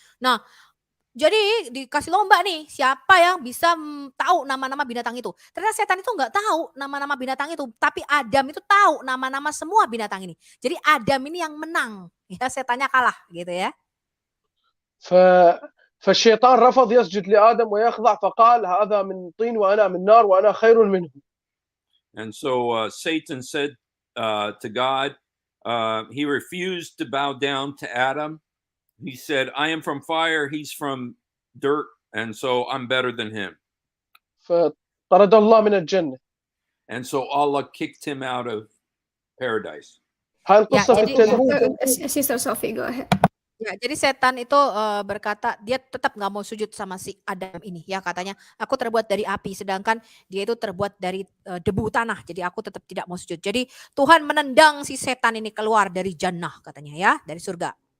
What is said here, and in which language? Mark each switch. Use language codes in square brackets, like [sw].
[id] Nah, jadi dikasih lomba nih, siapa yang bisa tahu nama-nama binatang itu. Ternyata setan itu nggak tahu nama-nama binatang itu, tapi Adam itu tahu nama-nama semua binatang ini. Jadi Adam ini yang menang, ya setannya kalah gitu ya. [ar] فالشيطان رفض يسجد لآدم ويخضع فقال هذا من طين وأنا من نار وأنا خير منه. [en] And so Satan said to God, he refused to bow down to Adam. He said, I am from fire, he's from dirt, and so I'm better than him. [ar] فطرد الله من الجنة. [en] And so Allah kicked him out of paradise. [ar] هاي القصة في التلمود. [en] Sister Sophie, go ahead. [id] Ya, jadi setan itu berkata dia tetap nggak mau sujud sama si Adam ini ya, katanya aku terbuat dari api sedangkan dia itu terbuat dari debu tanah, jadi aku tetap tidak mau sujud. Jadi Tuhan menendang si setan ini keluar dari jannah katanya ya, dari surga.